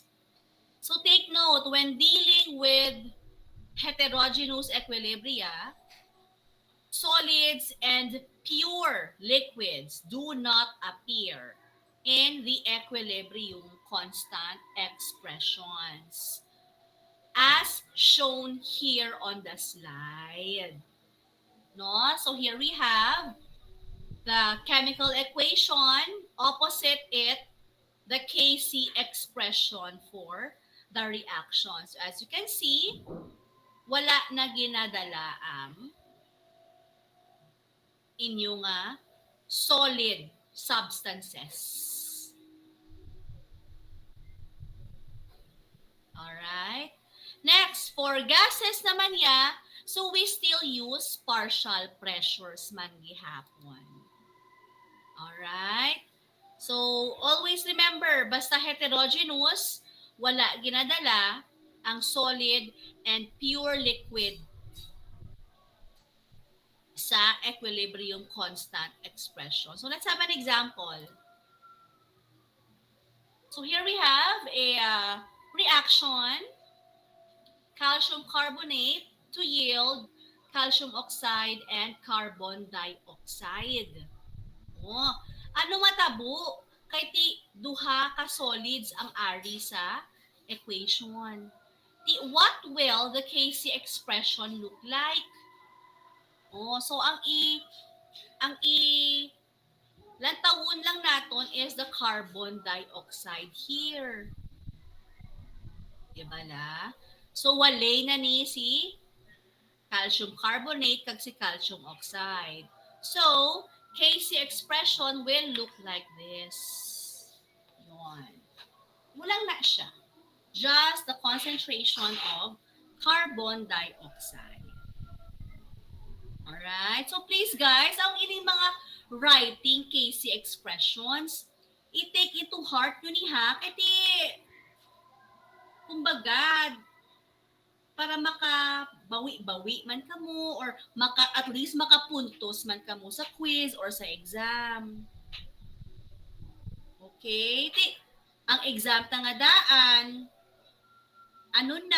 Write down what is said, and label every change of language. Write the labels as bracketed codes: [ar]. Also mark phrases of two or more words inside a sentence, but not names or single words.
[en] So take note, when dealing with heterogeneous equilibria, solids and pure liquids do not appear in the equilibrium constant expressions as shown here on the slide. No? So here we have the chemical equation, opposite it, the Kc expression for the reaction. So as you can see, [hil] wala na ginadala ang inyong [en] solid substances. Alright? Next, for gases [hil] naman ya, [en] so we still use partial pressures [hil] man gihapon. [en] Alright? So, always remember, basta heterogeneous, [hil] wala ginadala ang [en] solid and pure liquid sa equilibrium constant expression. So, let's have an example. So, here we have a reaction, calcium carbonate to yield calcium oxide and carbon dioxide. [hil] Oh, ano matabo? Kay ti duha ka solids ang ari sa equation. [en] What will the Kc expression look like? [hil] Oh, so ang i lantawon lang naton [en] is the carbon dioxide here. [hil] Diba la? So, walay na ni si [en] calcium carbonate [hil] kag si [en] calcium oxide. So, Kc expression will look like this. [hil] Yun. Mulang na siya. [en] Just the concentration of carbon dioxide. Alright? So, please guys, [hil] ang ining mga [en] writing Kc expressions, i-take into heart [hil] yun ni ha. Kasi, kumbaga, para makabawi-bawi man kamo or at least makapuntos man kamo sa quiz or sa exam. [en] Okay? [hil] Ang exam ta nga daan, ano na?